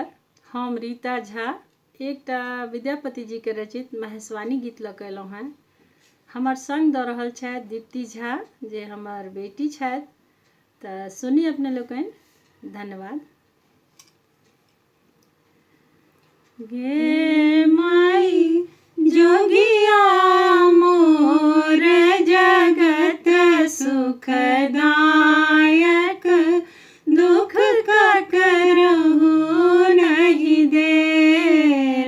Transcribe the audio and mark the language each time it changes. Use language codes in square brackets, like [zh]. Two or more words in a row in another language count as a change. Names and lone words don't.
[mai] हम रीता झा एकटा विद्यापति जी के रचित महेशवाणी गीत लऽ के अयलहुँ हैं। हमर संग दऽ रहल छथि दीप्ति झा जे हमर बेटी छथि। तऽ सुनी अपने लोकनि। धन्यवाद। गे माई जोगिया मोर जगत सुखदायक, दुख ककरहु नहीं देल।